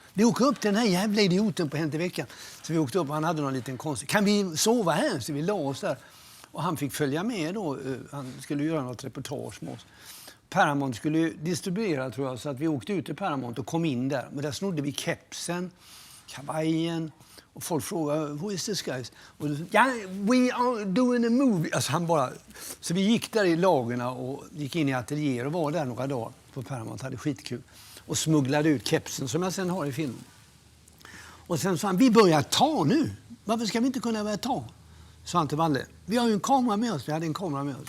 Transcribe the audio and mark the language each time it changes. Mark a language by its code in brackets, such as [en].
[sv] Vi åkte upp till den här jävla idioten på Hänt i veckan. Så vi åkte upp och han hade någon liten konstig. Kan vi sova här? Så vi la oss där. Och han fick följa med då. Han skulle göra något reportage med oss. Paramount skulle ju distribuera, tror jag, så att vi åkte ut till Paramount och kom in där. Men där snodde vi kepsen, kavajen. Och folk frågade, [en] who is this guys? [sv] Och ja, [en] we are doing a movie. [sv] Alltså han bara... Så vi gick där i lagerna och gick in i atelier och var där några dagar på Paramount. Hade skitkul. Och smugglade ut kepsen som jag sen har i filmen. Och sen sa han, vi börjar ta nu. Varför ska vi inte kunna börja ta? Sa han till Valle. Vi har ju en kamera med oss. Vi hade en kamera med oss.